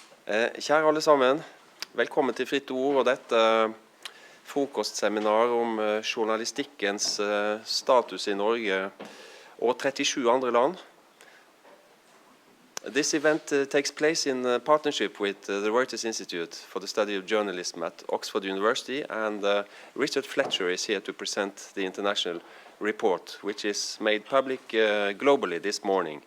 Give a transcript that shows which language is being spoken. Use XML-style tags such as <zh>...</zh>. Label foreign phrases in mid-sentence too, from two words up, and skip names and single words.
<no>Kjære alle sammen, velkommen til Fritt Ord og dette frokostseminar om journalistikkens status i Norge og 37 andre land.</no> <en>This event takes place in partnership with the Reuters Institute for the study of journalism at Oxford University, and Richard Fletcher is here to present the international report, which is made public globally this morning.</en>